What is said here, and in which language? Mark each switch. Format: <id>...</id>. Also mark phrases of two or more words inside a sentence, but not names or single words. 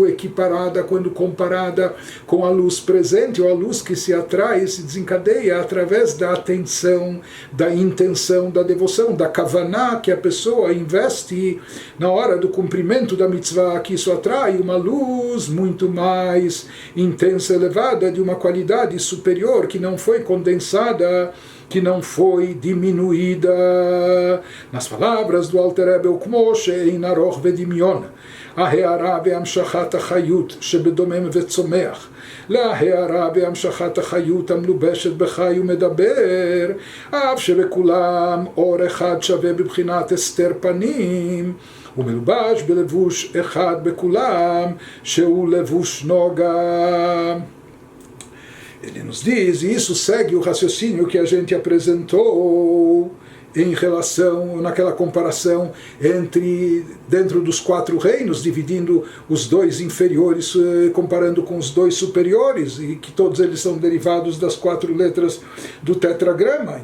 <pt>equiparada, quando comparada com a luz presente, ou a luz que se atrai e se desencadeia através da atenção, da intenção, da devoção, da kavaná que a pessoa investe na hora do cumprimento da mitzvah, que isso atrai uma luz muito mais intensa, elevada, de uma qualidade superior, que não foi condensada, que não foi diminuída. Nas palavras do Alter Rebbe,</pt> <he>כמו שאין ארוך ודמיון, ההארה והמשכת החיות שבדומם וצומח, להארה והמשכת החיות המלובשת בחי ומדבר, אף שבכולם אור אחד שווה בבחינת הסתר פנים, ומלובש בלבוש אחד בכולם, שהוא לבוש נוגה.</he> <pt>Ele nos diz, e isso segue o raciocínio que a gente apresentou em relação, naquela comparação entre, dentro dos 4 reinos, dividindo os 2 inferiores, comparando com os 2 superiores, e que todos eles são derivados das 4 letras do tetragrama.</pt>